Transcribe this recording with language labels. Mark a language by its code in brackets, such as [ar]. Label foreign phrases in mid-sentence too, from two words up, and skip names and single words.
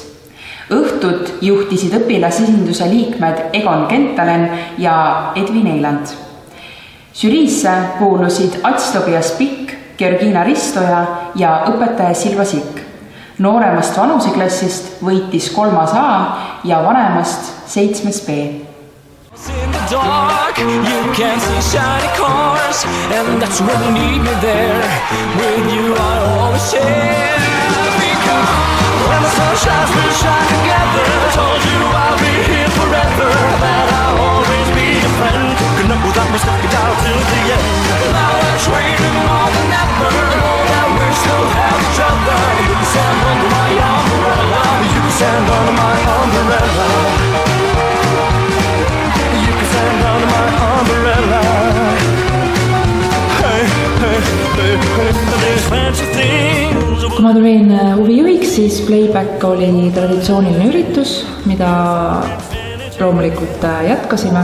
[et] Õhtut juhtisid õpilasesinduse liikmed Egon Kentalen ja Edwin Eiland. Žüriisse kuulusid Ats Tobias Pikk, Georgina Ristoja ja õpetaja Silva Sikk. Nooremast vanuseklassist võitis 3. A ja vanemast 7. B. [en] In the dark, you can see shiny cars, and that's when you need me there. With you I always share. Because when the sun shines, we'll shine together. I told you I'll be here forever, that I'll always be your friend. Cooking up without me, stuck it out till the end. Now we're trading more than ever. Know that we still have each other. You can stand under my umbrella. You can stand under my umbrella. [et] Kui ma tulin huvijuhiks, siis Playback oli traditsiooniline üritus, mida loomulikult jätkasime.